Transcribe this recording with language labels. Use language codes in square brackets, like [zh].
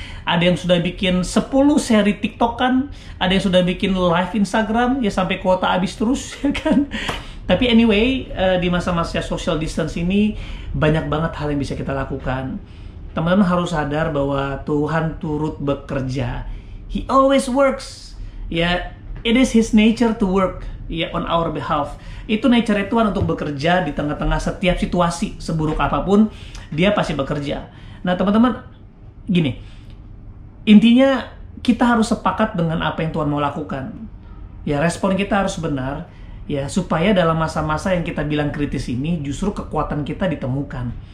[id] Ada yang sudah bikin 10 seri TikTokan, ada yang sudah bikin live Instagram, ya sampai kuota habis terus, ya kan? Tapi anyway, di masa-masa social distance ini, banyak banget hal yang bisa kita lakukan. Teman-teman harus sadar bahwa Tuhan turut bekerja. [en] He always works. Ya, it is His nature to work, ya, on our behalf. [id] Itu nature Tuhan untuk bekerja di tengah-tengah setiap situasi, seburuk apapun Dia pasti bekerja. Nah teman-teman, gini, intinya kita harus sepakat dengan apa yang Tuhan mau lakukan. Ya, respon kita harus benar, ya, supaya dalam masa-masa yang kita bilang kritis ini justru kekuatan kita ditemukan.